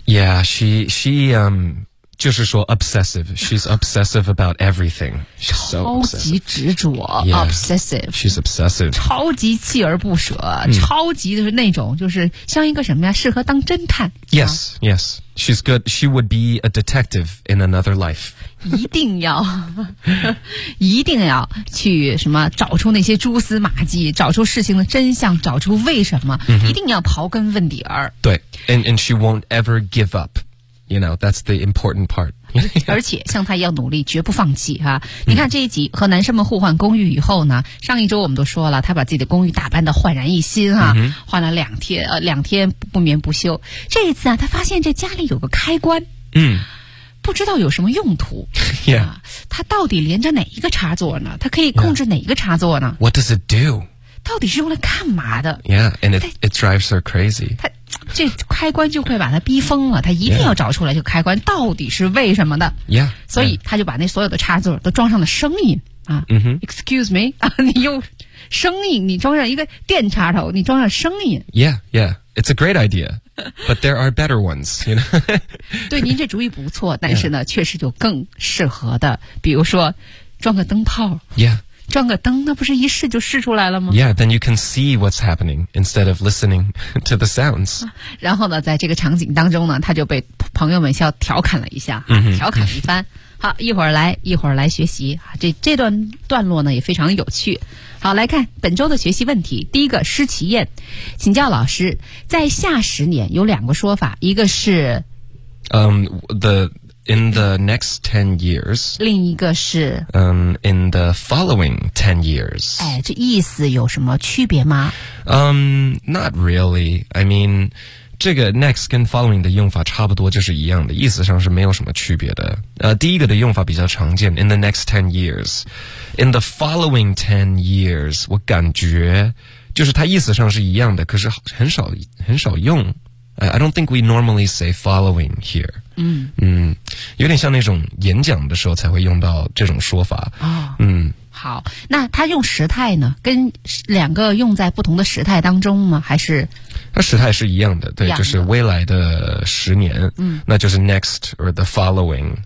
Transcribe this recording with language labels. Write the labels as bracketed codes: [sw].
[en] Yeah, she 就是说 obsessive, she's obsessive about everything. She's so obsessive. [zh] 超级执着、obsessive. [en] She's obsessive. [zh] 超级锲而不舍、超级就是那种就是像一个什么呀，适合当侦探。 [en] Yes, yes. She's good. She would be a detective in another life. [zh] 一定要去什么找出那些蛛丝马迹，找出事情的真相，找出为什么、一定要刨根问底儿。 [en] 对 and she won't ever give up. You know, that's the important part. [zh] 而且像他一样努力，绝不放弃哈、你看这一集和男生们互换公寓以后呢，上一周我们都说了，他把自己的公寓打扮得焕然一新哈、换了两天不眠不休。这一次啊，他发现这家里有个开关，不知道有什么用途。他到底连着哪一个插座呢？他可以控制哪一个插座呢、 [en] What does it do? [zh] 到底是用来干嘛的 [en] ？Yeah, and it drives her crazy. [zh] 这开关就会把他逼疯了，他一定要找出来这个开关到底是为什么的。 [en] Yeah, [zh] 所以他就把那所有的插座都装上了声音啊。 Excuse me, 啊，你用声音，你装上一个电插头，你装上声音。 [en] Yeah, yeah, it's a great idea, but there are better ones, you know. [zh] 对，您这主意不错，但是呢， yeah. 确实就更适合的，比如说装个灯泡。 [en] Yeah. [zh] 装个灯，那不是一试就试出来了吗 [en] ？Yeah, then you can see what's happening instead of listening to the sounds. [zh] 然后呢，在这个场景当中呢，他就被朋友们笑调侃了一下，调侃一番。好，一会儿来学习。这段段落呢也非常有趣。好，来看本周的学习问题。第一个，施其宴，请教老师，在下十年有两个说法，一个是， [en] The in the next 10 years. [zh] 另一个是 [en] in the following 10 years. [zh] 哎，这意思有什么区别吗？ Not really. I mean, 这个 next 跟 following 的用法差不多，就是一样的，意思上是没有什么区别的。第一个的用法比较常见， in the next 10 years. In the following 10 years, 我感觉就是它意思上是一样的，可是很少很少用。 [en] I don't think we normally say following here. [zh] 嗯，有点像那种演讲的时候才会用到这种说法。哦，嗯，好，那它用时态呢？跟两个用在不同的时态当中吗？还是？它时态是一样的，对，就是未来的十年，那就是 next or the following.